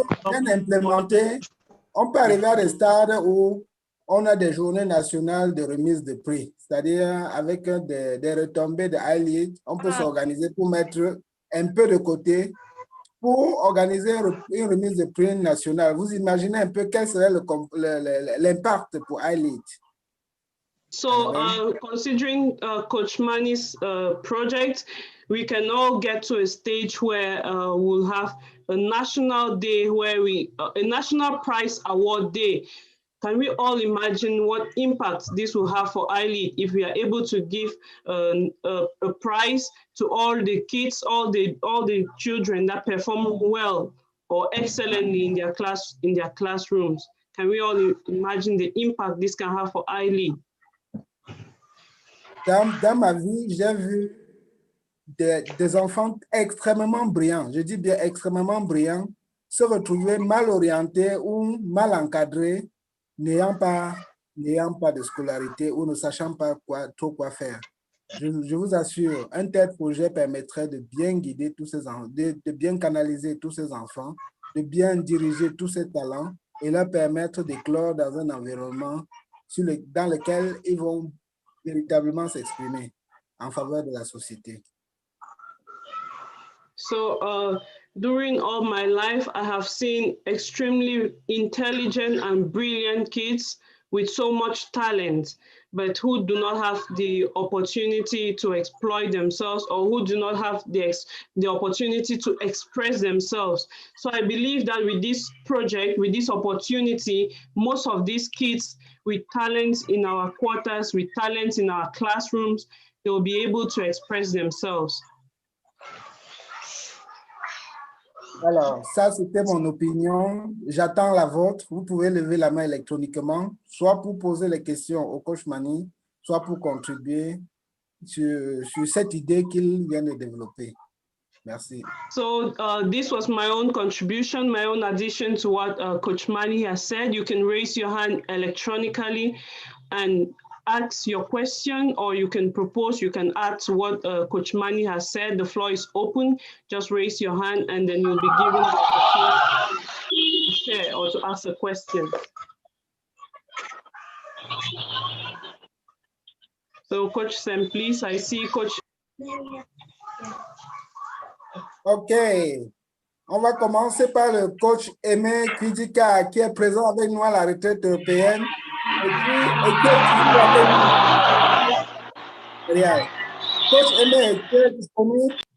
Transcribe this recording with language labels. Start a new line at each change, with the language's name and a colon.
French: Bien implémenté, on peut arriver à des stades où on a des journées nationales de remise de prix, c'est-à-dire avec des retombées de iLEAD, on peut s'organiser pour mettre un peu de côté pour organiser une remise de prix nationale. Vous imaginez un peu quel serait l'impact pour iLEAD?
English: So considering Coach Mani's project, we can all get to a stage where we'll have a national day where a national prize award day. Can we all imagine what impact this will have for iLEAD if we are able to give a prize to all the kids, all the children that perform well or excellently in their classrooms? Can we all imagine the impact this can have for iLEAD?
French: Dans ma vie, j'ai vu des enfants extrêmement brillants, je dis bien extrêmement brillants, se retrouver mal orientés ou mal encadrés, n'ayant pas de scolarité ou ne sachant pas trop quoi faire. Je vous assure, un tel projet permettrait de bien guider tous ces enfants, de bien canaliser tous ces enfants, de bien diriger tous ces talents et leur permettre d'éclore dans un environnement dans lequel ils vont véritablement s'exprimer en faveur de la société.
English: So during all my life, I have seen extremely intelligent and brilliant kids with so much talent, but who do not have the opportunity to exploit themselves, or who do not have the opportunity to express themselves. So I believe that with this project, with this opportunity, most of these kids with talents in our quarters, with talents in our classrooms, they will be able to express themselves.
French: Alors, ça, c'était mon opinion. J'attends la vôtre. Vous pouvez lever la main électroniquement, soit pour poser les questions au coach Mani, soit pour contribuer sur cette idée qu'il vient de développer. Merci.
English: So this was my own contribution, my own addition to what Coach Mani has said. You can raise your hand electronically and ask your question, or you can propose, you can add to what Coach Mani has said. The floor is open. Just raise your hand and then you'll be given the opportunity to share or to ask a question. So Coach Sem, please, I see Coach. OK.
French: On va commencer par le coach Aimé Kidika qui est présent avec nous à la retraite européenne. Et qui est toujours avec nous. Coach Aimé, tu es disponible?